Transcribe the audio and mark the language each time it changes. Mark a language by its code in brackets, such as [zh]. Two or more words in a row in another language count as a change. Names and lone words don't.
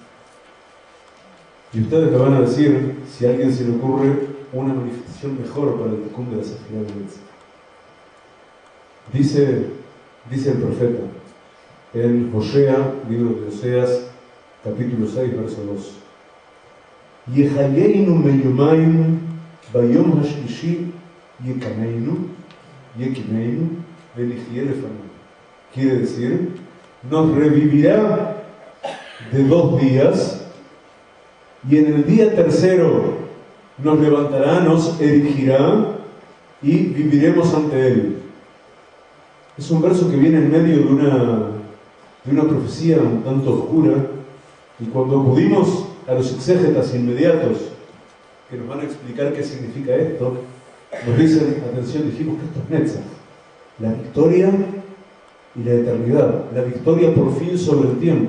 [es] Y ustedes me van a decir si a alguien se le ocurre una manifestación mejor para el tikkun de la Sefirá de Netzach. Dice el profeta en Hosea, libro de Oseas, capítulo 6, verso 2. [he] יחיינו מיומיים ביום השלישי יקימנו ונחיה לפניו. [es] Quiere decir, nos revivirá de 2 días y en el día tercero nos levantará, nos erigirá y viviremos ante él. Es un verso que viene en medio de una profecía un tanto oscura, y cuando acudimos a los exégetas inmediatos que nos van a explicar qué significa esto, nos dicen, atención, dijimos que esto es Netzach, la victoria y la eternidad, la victoria por fin sobre el tiempo.